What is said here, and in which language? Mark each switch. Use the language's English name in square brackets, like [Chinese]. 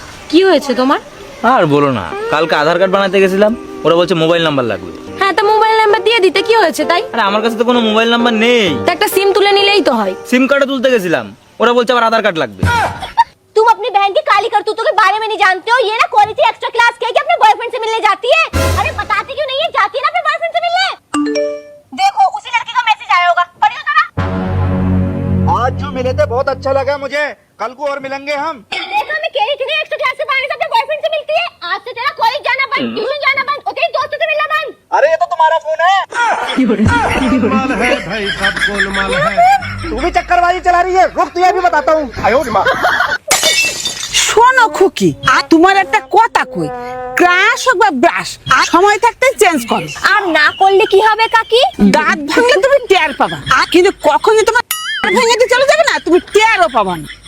[Bangla] কি হয়েছে তোমার? আর বলো না, কালকে আধার কার্ড বানাতে গেছিলাম, ওরা বলছে মোবাইল নাম্বার লাগবে। হ্যাঁ, তা মোবাইল নাম্বার দিয়ে দিতে কি হয়েছে তাই? আরে আমার কাছে তো কোনো মোবাইল নাম্বার নেই। তা একটা সিম তুলে নিলেই তো হয়। সিম কার্ডও তুলতে গেছিলাম, ওরা বলছে আবার আধার কার্ড লাগবে। [Hindi] तुम अपनी बहन की काली करतूतों के बारे में नहीं जानते हो। ये ना क्वालिटी एक्स्ट्रा क्लास के अपने बॉयफ्रेंड से मिलने जाती है। अरे बताती क्यों नहीं है? जाती है ना अपने बॉयफ्रेंड से मिलने। देखो उसी लड़के का मैसेज आया होगा, पढ़ियो जरा। आज जो मिले थे बहुत अच्छा लगा मुझे, कल को और मिलेंगे हम। देखो मैं कह रही थी ना एक्स्ट्रा क्लास से पढ़ने से अपने बॉयफ्रेंड से मिलती है। आज से तेरा कॉलेज जाना बंद, ट्यूशन जाना बंद और तेरे दोस्तों से मिलना बंद। अरे ये तो तुम्हारा फोन है। गोलमाल है भाई, सब गोलमाल है। तू भी चक्करबाजी चला रही है, रुक तुझे भी बताता हूँ। आयो माँ। [Bangla] শোনো খুকি, তোমার একটা কথা কই, ক্রাশ হোক বা ব্রাশ সময় থাকতে চেঞ্জ করো। আর না করলে কি হবে কাকি? দাঁত ভাঙলে তুমি টের পাবা, কিন্তু কখন যে তোমার ভেঙে দিয়ে চলে যাবে না, তুমি টেরও পাবা না।